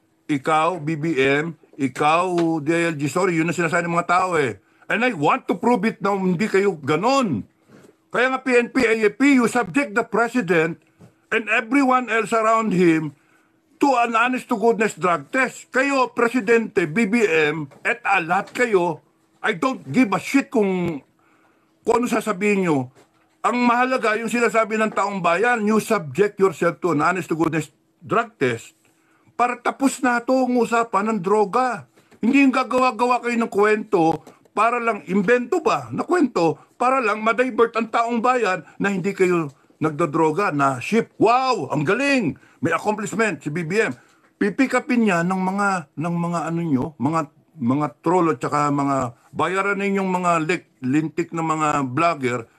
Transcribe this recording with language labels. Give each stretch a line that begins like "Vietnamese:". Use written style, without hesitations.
Filipino: Ikaw, BBM, ikaw, DILG, sorry, yun ang sinasabi ng mga tao eh.
English: And I want to prove it
Filipino: na hindi kayo ganon. Kaya nga
English: PNP, AFP, you subject the president and everyone else around him to an honest to goodness drug test.
Filipino: Kayo, Presidente, BBM, et al, lahat kayo,
English: I don't give a shit
Filipino: kung ano sasabihin nyo. Ang mahalaga, yung sinasabi ng taong bayan,
English: you subject yourself to an honest to goodness drug test
Filipino: para tapos na ito ang usapan ng droga. Hindi yung gagawa-gawa kayo ng kwento para lang, imbento ba na kwento, para lang ma-divert ang taong bayan na hindi kayo nagdodroga na ship. Wow, ang galing! May accomplishment si BBM. Pipikapin niya ng mga ano nyo, mga troll at saka mga bayaran ninyong mga lintik na mga vlogger.